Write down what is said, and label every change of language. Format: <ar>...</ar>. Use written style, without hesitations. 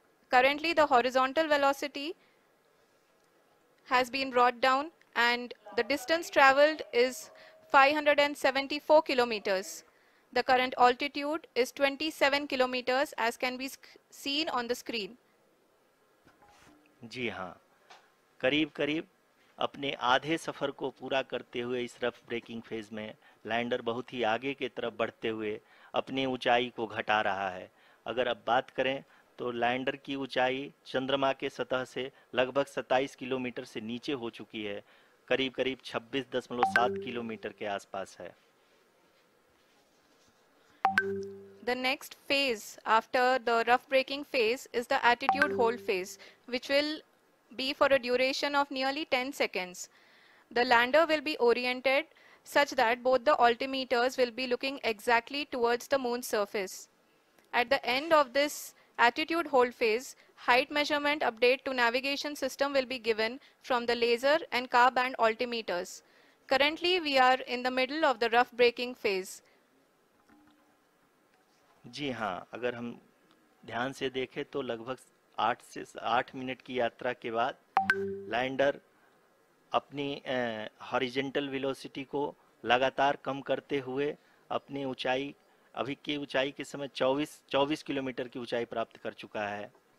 <en>Currently, the horizontal velocity has been brought down and the distance traveled is 574 kilometers. The current altitude is 27 kilometers as can be seen on the screen.</en> <hi>जी हाँ, करीब करीब अपने आधे सफर को पूरा करते हुए इस रफ ब्रेकिंग फेज में लैंडर बहुत ही आगे की तरफ बढ़ते हुए अपनी ऊंचाई को घटा रहा है। अगर अब बात करें तो लैंडर की ऊंचाई चंद्रमा के सतह से लगभग 27 किलोमीटर से नीचे हो चुकी है, करीब करीब 26.7 किलोमीटर के आसपास है।</hi> <en>The next phase after the rough braking phase is the attitude hold phase, which will be for a duration of nearly 10 seconds. The lander will be oriented such that both the altimeters will be looking exactly towards the moon's surface. At the end of this attitude hold phase, height measurement update to navigation system will be given from the laser and car band altimeters. Currently, we are in the middle of the rough braking phase.</en> <hi>जी हाँ, अगर हम ध्यान से देखें तो लगभग 8 minute की यात्रा के बाद लैंडर अपनी हॉरिजॉन्टल वेलोसिटी को लगातार कम करते हुए अपनी ऊंचाई अभी की ऊंचाई के समय 24 किलोमीटर की ऊंचाई प्राप्त कर चुका है।</hi>